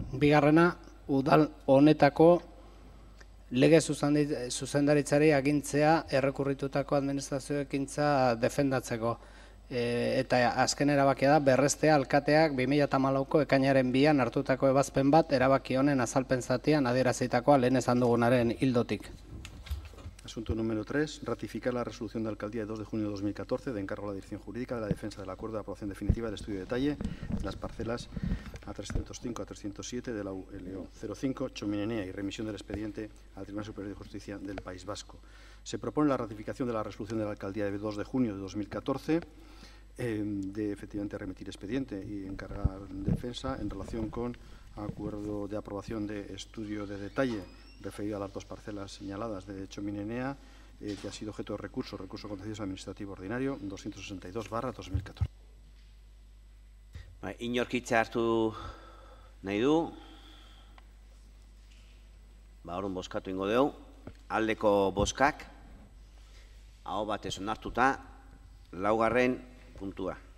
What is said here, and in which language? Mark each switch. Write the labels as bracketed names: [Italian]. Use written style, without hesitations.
[Basque] Bigarrena, udal honetako lege zuzendaritzari agintzea errekurritutako administrazio ekintza defendatzeko. Eta azken erabakia da berrestea alkateak 2014ko ekainaren 2an hartutako ebazpen bat erabaki honen azalpen zatian adierazitakoa lehen esan dugunaren ildotik. [Spanish] Asunto número 3. Ratificar la resolución de alcaldía de 2 de junio de 2014 de encargo a la Dirección Jurídica de la defensa del acuerdo de aprobación definitiva del estudio de detalle de las parcelas A305 a 307 de la LO 05 Txominenea y remisión del expediente al Tribunal Superior de Justicia del País Vasco. Se propone la ratificación de la resolución de la alcaldía de 2 de junio de 2014 de efectivamente remitir expediente y encargar defensa en relación con acuerdo de aprobación de estudio de detalle referido a las 2 parcelas señaladas de Txominenea, que ha sido objeto de recurso contencioso administrativo ordinario 262/2014. [Basque] Inork hitza hartu nahi du. Orduan bozkatu ingo dugu. Aldeko bozkak, aho batez onartuta, 4. puntua.